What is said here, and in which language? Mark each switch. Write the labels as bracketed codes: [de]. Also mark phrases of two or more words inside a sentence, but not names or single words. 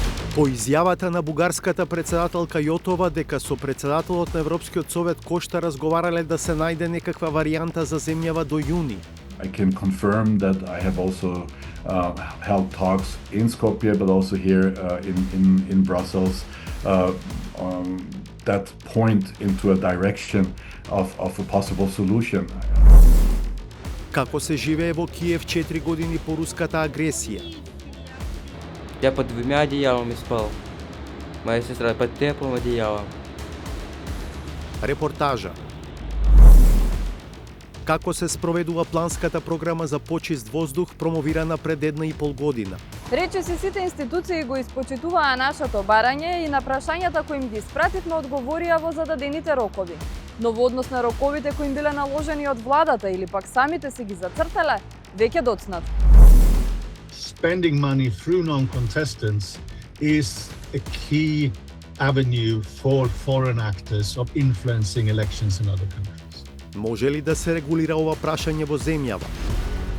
[mk] По изјавата на бугарската председателка Јотова дека со председателот на Европскиот совет Кошта разговарале да се најде некаква варијанта за земјава до јуни. [en] I can confirm that I have also held talks in Skopje, but also here in Brussels, that point into a direction of a possible solution. [mk] Како се живее во Киев 4 години по руската агресија? [ru] Я под двумя одеялами спал. Моя сестра под теплым одеялом. [mk] Репортажа. Како се спроведува планската програма за почист воздух промовирана пред 1,5 година? Речиси сите институции го испочитуваа нашето барање и на прашањата кои им ги испративме одговорија во зададените рокови. Но во однос на роковите кои им биле наложени од владата или пак самите си ги зацртале, веќе доцнат. [en] Spending money through non-contestants is a key avenue for foreign actors of influencing elections in other countries. [mk] Може ли да се регулира ова прашање во земјава?